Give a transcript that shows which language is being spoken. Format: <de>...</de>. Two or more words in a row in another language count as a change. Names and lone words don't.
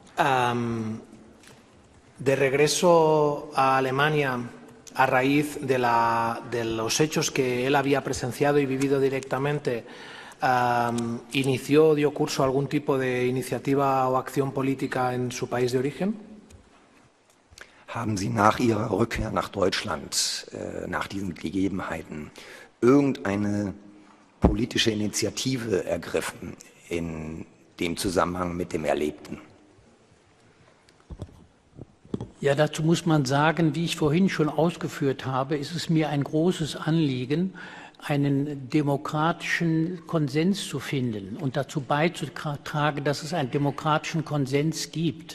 <es>De regreso a Alemania, a raíz de los hechos que él había presenciado y vivido directamente, ¿inició, dio curso a algún tipo de iniciativa o acción política en su país de origen?</es> <de>Haben Sie nach Ihrer Rückkehr nach Deutschland, nach diesen Gegebenheiten, irgendeine politische Initiative ergriffen in dem Zusammenhang mit dem Erlebten? Ja, dazu muss man sagen, wie ich vorhin schon ausgeführt habe, ist es mir ein großes Anliegen, einen demokratischen Konsens zu finden und dazu beizutragen, dass es einen demokratischen Konsens gibt.</de>